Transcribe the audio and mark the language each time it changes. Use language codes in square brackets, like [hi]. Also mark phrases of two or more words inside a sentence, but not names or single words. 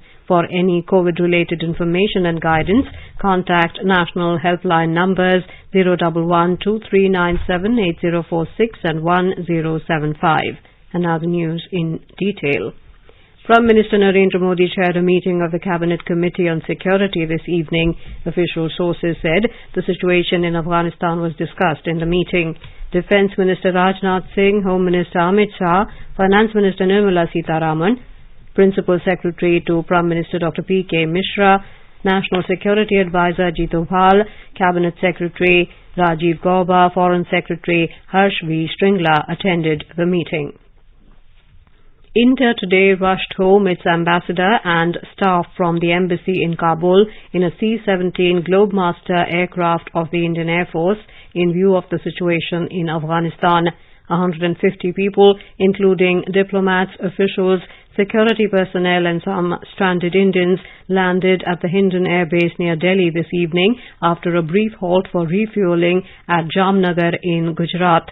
[en] For any COVID-related information and guidance, contact national helpline numbers 011-2397-8046 and 1075. And now the news in detail. Prime Minister Narendra Modi chaired a meeting of the Cabinet Committee on Security this evening. Official sources said the situation in Afghanistan was discussed in the meeting. Defence Minister Rajnath Singh, Home Minister Amit Shah, Finance Minister Nirmala Sitharaman, Principal Secretary to Prime Minister Dr. P.K. Mishra, National Security Advisor Jitu Bhal, Cabinet Secretary Rajiv Gauba, Foreign Secretary Harsh V. Shringla attended the meeting. India today rushed home its ambassador and staff from the embassy in Kabul in a C-17 Globemaster aircraft of the Indian Air Force in view of the situation in Afghanistan. 150 people, including diplomats, officials, security personnel and some stranded Indians, landed at the Hindon Air Base near Delhi this evening after a brief halt for refuelling at Jamnagar in Gujarat.